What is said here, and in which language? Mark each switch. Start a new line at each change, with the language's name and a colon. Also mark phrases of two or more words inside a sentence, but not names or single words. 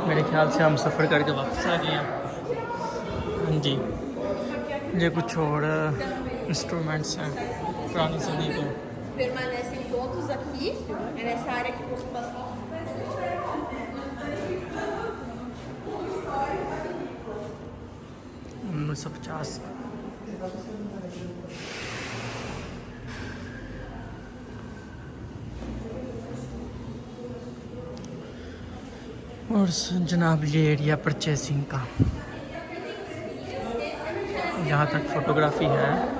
Hindi: ख्याल से हम सफ़र करके वापस आ गए हैं। हाँ जी, ये कुछ और इंस्ट्रूमेंट्स हैं पुरानी सदी के।
Portuguese: Permanecem todos aqui, é nessa área que costuma.
Hindi: 1950। और जनाब ये एरिया परचेसिंग का, यहाँ तक फोटोग्राफी है।